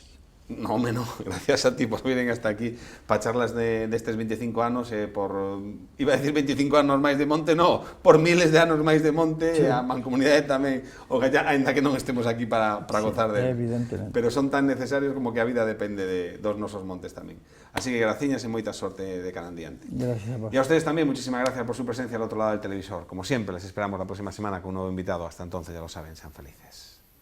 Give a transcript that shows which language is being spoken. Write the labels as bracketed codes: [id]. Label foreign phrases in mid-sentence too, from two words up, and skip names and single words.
[es] No, gracias a ti por venir hasta aquí para charlas [gl] destes 25 anos por, [es] iba a decir [gl] 25 anos máis de monte, no, por miles de anos máis de monte, a mancomunidade tamén, ainda que non estemos aquí para gozar de evidentemente. Pero son tan necesarios como que a vida depende dos nosos montes tamén. Así que graciñas e moita sorte de cara en diante. [es] Gracias a vos. E a ustedes tamén, muchísimas gracias por su presencia al otro lado del televisor. Como siempre, les esperamos la próxima semana con un nuevo invitado. Hasta entonces, ya lo saben, sean felices.